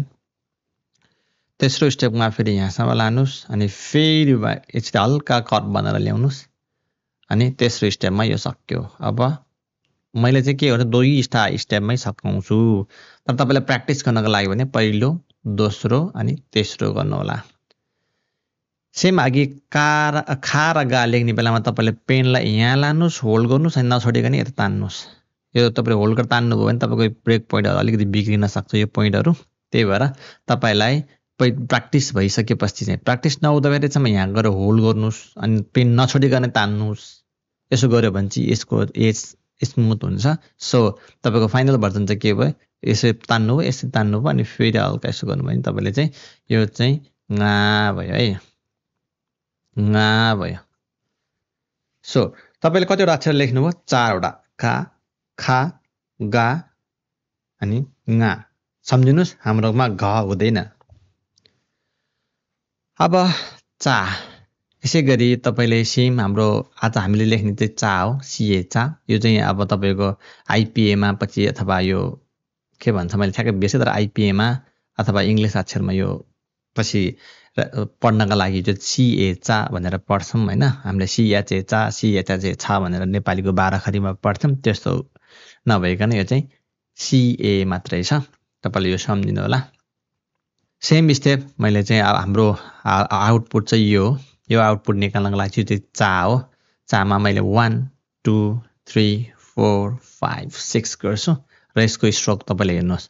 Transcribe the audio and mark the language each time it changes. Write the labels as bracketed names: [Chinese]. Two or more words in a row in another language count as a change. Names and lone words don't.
[Nepali] तेस्रो स्टेपमा फेरि यहाँसम्म लानुहोस् अनि फेरि यसरी हल्का कर्भ बनाएर ल्याउनुहोस् अनि तेस्रो स्टेपमा यो सक्यो। अब मैले चाहिँ के गर्छु, 2 स्टेपमै सकाउँछु, तर तपाईँलाई प्र्याक्टिस गर्नको लागि भने पहिलो, दोस्रो अनि तेस्रो गर्नुहोला। सेम अघि खा र गा लेख्ने बेलामा तपाईँले पेनलाई यहाँ लानुहोस्, होल्ड गर्नुहोस् अनि नछोडिकन यता तान्नुहोस्। यो तपाईँले होल्ड गरेर तान्नुभयो भने तपाईँको [English] break points [Nepali] अलिकति बिग्रिन सक्छ यो पोइन्टहरू। त्यही भएर तपाईँलाई प्र्याक्टिस भइसकेपछि चाहिँ, प्र्याक्टिस नहुँदाखेरि चाहिँ यहाँ गएर होल्ड गर्नुहोस् अनि पेन नछोडिकन तान्नुहोस्। यसो गऱ्यो भने चाहिँ यसको स्मुथ हुन्छ। सो तपाईँको [English] final version [Nepali] चाहिँ के भयो, यसो तान्नुभयो, यसरी तान्नुभयो अनि फेरि हल्का यसो गर्नुभयो भने तपाईँले चाहिँ यो चाहिँ गा भयो है, गा भयो। सो तपाईँले कतिवटा अक्षर लेख्नुभयो, 4वटा, का, खा, गा अनि गा। सम्झिनुहोस् हाम्रोमा घ हुँदैन। अब चा, यसै गरी तपाईँले सेम हाम्रो आज हामीले लेख्ने चाहिँ चा हो, सिए चा। यो चाहिँ अब तपाईँको आइपिएमा पछि अथवा यो के भन्छ मैले ठ्याक्कै बिर्सेँ, तर आइपिएमा अथवा इङ्ग्लिस अक्षरमा यो पछि पढ्नका लागि जो सिए चा भनेर पढ्छौँ होइन। हामीले सिएचए चा, सिएचए छा भनेर नेपालीको 12 खरीमा पढ्छौँ। त्यस्तो नभइकन यो चाहिँ सिए मात्रै छ, तपाईँले यो सम्झिनु होला। [English] same step [Nepali] मैले चाहिँ हाम्रो आउटपुट चाहिँ यो हो। यो आउटपुट निकाल्नको लागि चाहिँ चा हो। चामा मैले 1 2 3 4 5 6 गर्छु र यसको स्ट्रोक तपाईँले हेर्नुहोस्।